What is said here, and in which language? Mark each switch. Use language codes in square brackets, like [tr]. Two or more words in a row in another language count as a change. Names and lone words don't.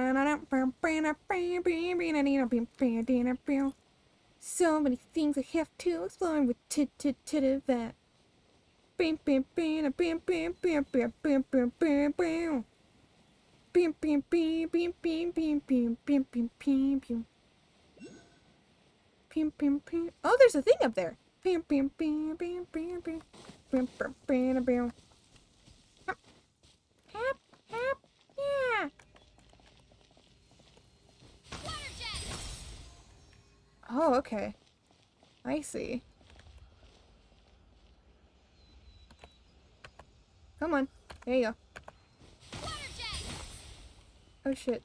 [en] So many things I have to explore with that. Bam bam bam bam bam bam bam bam bam bam bam. Bam bam bam bam bam bam bam bam bam bam bam. Bam bam bam. Oh, there's a thing up there. Bam bam bam bam bam bam. Bam bam bam bam. Hap, hap, yeah. Oh, okay. I see. Come on. There you go. Oh shit.